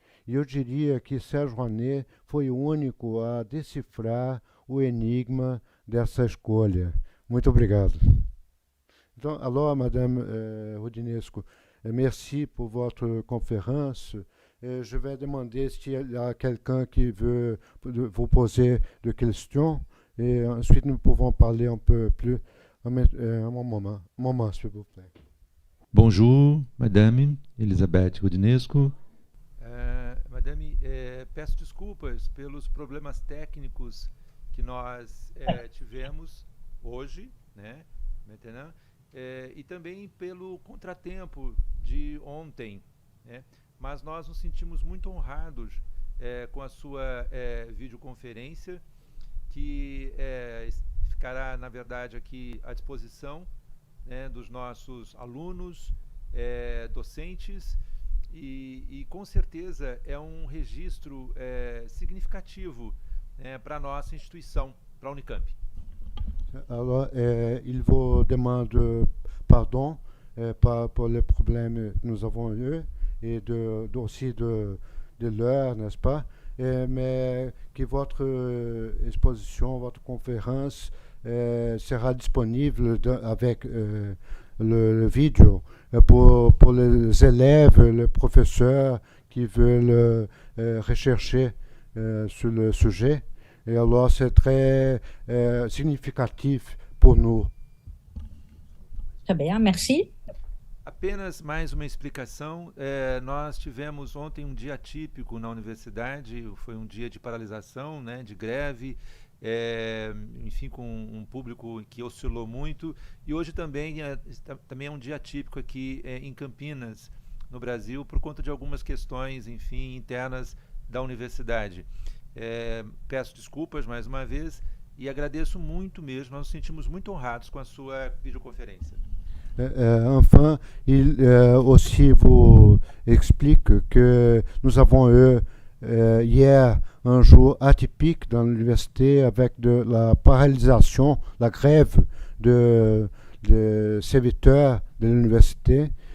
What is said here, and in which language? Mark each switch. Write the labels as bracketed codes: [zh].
[pt] E eu diria que Sérgio Rouanet foi o único a decifrar o enigma dessa escolha. Muito obrigado. [fr] Donc, alors, Madame Roudinesco, merci pour votre conférence. Je vais demander s'il y a quelqu'un qui veut vous poser des questions et ensuite nous pouvons parler un peu plus. Un moment, s'il vous plaît. Bonjour, Madame Elisabeth Roudinesco. [pt] Madame, peço desculpas pelos problemas técnicos que nós tivemos hoje, né? Maintenant. E também pelo contratempo de ontem, né? Mas nós nos sentimos muito honrados com a sua videoconferência, que ficará, na verdade, aqui à disposição, né, dos nossos alunos, docentes, e com certeza é um registro significativo, né, para a nossa instituição, para a Unicamp. [fr] Alors, il vous demande pardon pour les problèmes que nous avons eus et aussi de l'heure, n'est-ce pas? Mais que votre exposition, votre conférence sera disponible avec le vidéo pour les élèves, les professeurs qui veulent rechercher sur le sujet. Et alors, c'est très significatif pour nous. Très bien, merci. [pt] Apenas mais uma explicação. Nós tivemos ontem um dia atípico na universidade, foi um dia de paralisação, né, de greve, enfim, com um público que oscilou muito. E hoje também é um dia atípico aqui em Campinas, no Brasil, por conta de algumas questões, enfim, internas da universidade. Peço desculpas mais uma vez e agradeço muito mesmo. Nós nos sentimos muito honrados com a sua videoconferência. [fr] Enfin, il aussi vous explique que nous avons eu hier un jour atypique dans l'université avec de la paralysation, la grève de serviteurs de l'université.